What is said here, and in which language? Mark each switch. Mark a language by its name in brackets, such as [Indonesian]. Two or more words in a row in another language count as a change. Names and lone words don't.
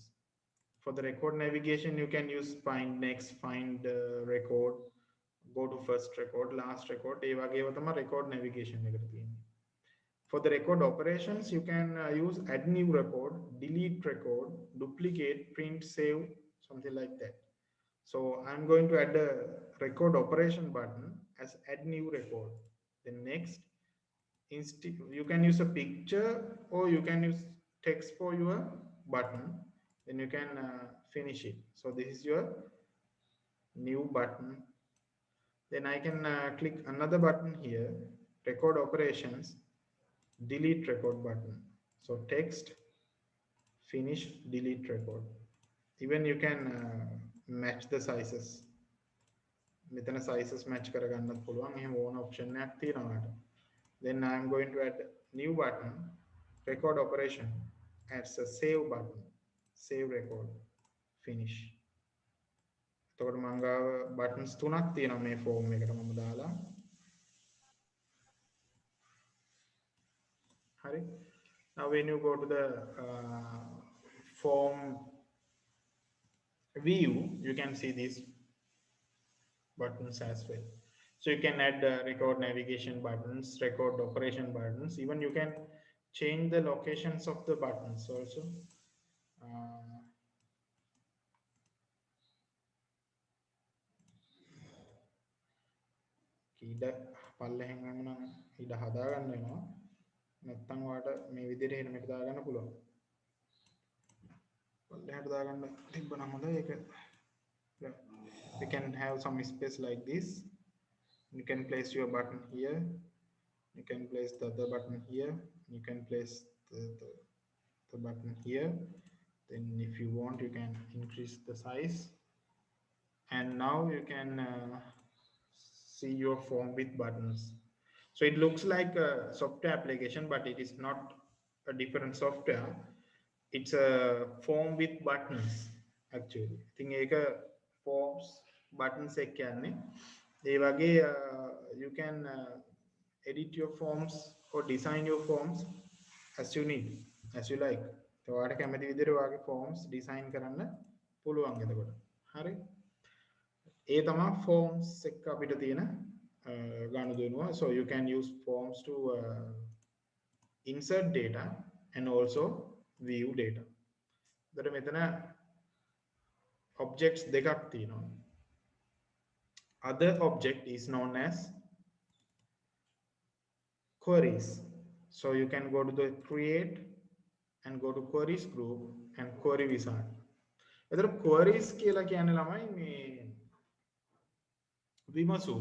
[English] For the record navigation you can use find next, find record, go to first record, last record. [Sinhala] ඒ වගේව තමයි [English] record navigation [Sinhala] එකට තියෙන්නේ. [English] For the record operations you can use add new record, delete record, duplicate, print, save, something like that. So I'm going to add a record operation button as add new record. Then next, you can use a picture or you can use text for your button. Then you can finish it. So this is your new button. Then I can click another button here, record operations, delete record button. So text, finish, delete record. Even you can match the sizes. [Sinhala] මෙතන [English] sizes match [Sinhala] කරගන්නත් පුළුවන්. එහෙම ඕන option එකක් තියෙනවා. [English] Then I am going to add new button, record operation, adds a save button, save record, finish. [Sinhala] එතකොට මම ගාව buttons තුනක් තියෙනවා මේ form එකට මම දාලා. Hari. [English] Now when you go to the form view, you can see these buttons as well. So you can add record navigation buttons, record operation buttons. Even you can change the locations of the buttons also. [Sinhala] ඉඩ පල්ලෙහෙන් නම් ඉඩ හදාගන්න වෙනවා. නැත්තම් ඔයාලට මේ විදිහට එහෙම එක දාගන්න පුළුවන්. පල්ලෙහාට දාගන්න තිබ්බනම් හොඳයි ඒක. [English] You can have some space like this. You can place your button here. You can place the other button here. You can place the button here. Then if you want, you can increase the size. And now you can see your form with buttons. So it looks like a software application, but it is not a different software. It's a form with buttons actually. I think [Sinhala] ඒක forms buttons එක කියන්නේ ඒ වගේ [English] you can edit your forms or design your forms as you need, as you like. [Sinhala] ඔයාලට කැමති විදිහට ඔයාගේ [English] forms design [Sinhala] කරන්න පුළුවන් එතකොට. හරි. ඒ තමයි forms එක අපිට තියෙන ගනුදෙනුව. [English] So you can use forms to insert data and also view data. [Sinhala] එතකොට මෙතන objects දෙකක් තියෙනවා. [English] Other object is known as queries. So you can go to the create and go to queries group and query wizard. [Sinhala] එතකොට queries කියලා කියන්නේ ළමයි මේ විමසුම්.